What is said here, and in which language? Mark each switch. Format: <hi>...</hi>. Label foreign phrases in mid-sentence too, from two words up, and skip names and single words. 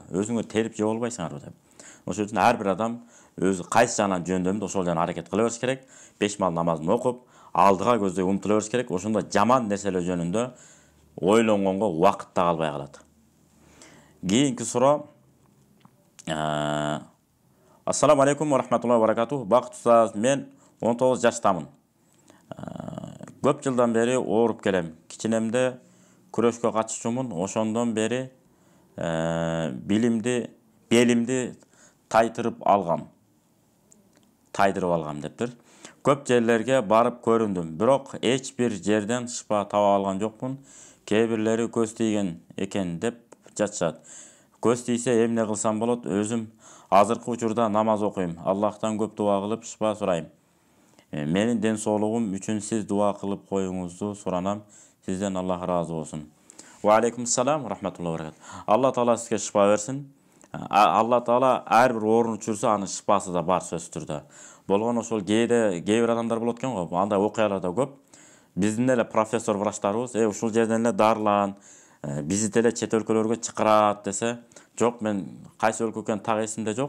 <ky>Өзүңөр терип жеп албайсыңар деп. Ошол үчүн ар бир адам өзү кайсы жагынан жөндөмдү, ошол жагынан аракет кыла бериш керек. 5 мал намазын окуп, алдыга көздөй умтула бериш керек. Ошондо жаман нерселер жөнүндө ойлонгонго убакыт да калбай калат. Кийинки суроо.</ky> <ar>السلام عليكم ورحمة الله وبركاته.</ar> <ky>Бакыт устаз, мен 19 жаштамын. Көп жылдан бери ооруп келем. Кичинемде күрөшкө катышчумун. Ошондон бери белимди тайдырып алгам дептир. Көп жерлерге барып көрүндүм, бирок эч бир жерден шыпа таба алган жокмун. Кээ бирлери көз тийген экен деп жатышат. Көз тийсе эмне кылсам болот? Өзүм азыркы учурда намаз окуйм. Аллахтан көп дуа кылып шыпа сурайм. Менин ден соолугум үчүн сиз дуа кылып коюңузду суранам. Сизден Аллах ыраазы болсун.</ky> <ar>وعليكم السلام ورحمة الله وبركاته.</ar> <ky>Алла Таала сизге шыпа берсин. Алла Таала ар бир оорун түшүрсө, анын шыпасы да бар сөзсүз түрдө. Болгон ошол кээ бир адамдар болот экен го. Андай окуялар да көп. Биздин эле профессор врачтарыбыз, ушул жерден эле дарылан, бизди эле чет өлкөлөргө чакырат десе, жок, мен кайсы өлкө экенин так эсимде жок.</ky>